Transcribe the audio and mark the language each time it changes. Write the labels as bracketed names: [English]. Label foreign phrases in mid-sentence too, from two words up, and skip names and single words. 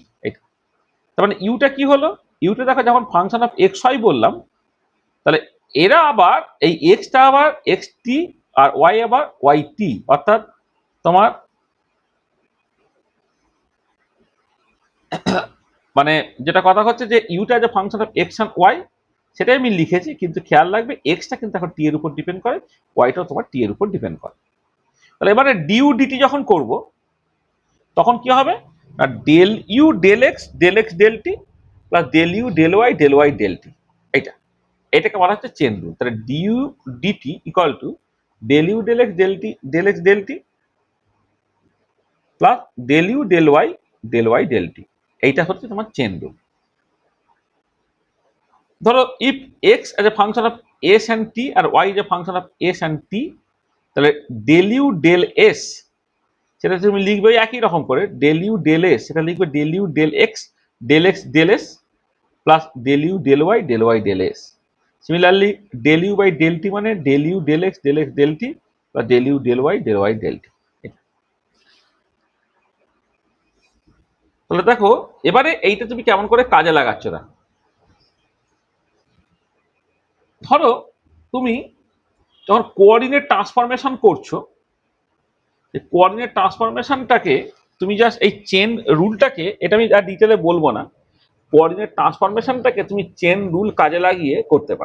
[Bangla] এটা তার মানে u টা কি হলো, u টা দেখো যখন [English] function of x y [Bangla] বললাম, তাহলে এরা আবার এই x টা আবার xt আর y আবার yt, অর্থাৎ তোমার মানে যেটা কথা হচ্ছে যে u টা [English] as a function of x and y [Bangla] সেটাই আমি লিখেছি, কিন্তু খেয়াল রাখবে x টা কিন্তু এখন t এর উপর ডিপেন্ড করে, y টাও তোমার t এর উপর ডিপেন্ড করে। তাহলে এবারে du dt যখন করব তখন কি হবে না, [English] del u del x del t plus del u del y del t, [Bangla] এটাকে বলা হচ্ছে [English] chain rule. [Bangla] তাহলে [English] du dt equal to del u del x del t plus del u del y del t, [Bangla] এইটা হচ্ছে তোমার [English] chain rule. [Bangla] ধরো [English] if x as a function of s and t [Bangla] আর [English] y as a function of s and t, [Bangla] তাহলে [English] del u del s [Bangla] সেটা তুমি লিখবে একই রকম করে, [English] del u del s [Bangla] সেটা লিখবে [English] del u del x del s plus del u del y del s. [Bangla] সিমিলারলি [English] del u by del t [Bangla] মানে [English] del u del x del t plus del u del y del t. [Bangla] তাহলে দেখো এবারে এইটা তুমি কেমন করে কাজে লাগাচ্ছ না, ধরো তুমি যখন [English] coordinate transformation [Bangla] করছো, এই কোঅর্ডিনেট ট্রান্সফরমেশনটাকে তুমি জাস্ট এই চেন রুলটাকে, এটা আমি আর ডিটেলে বলবো না, কোঅর্ডিনেট ট্রান্সফরমেশনটাকে তুমি [English] chain rule [Bangla] কাজে লাগিয়ে করতে পারো।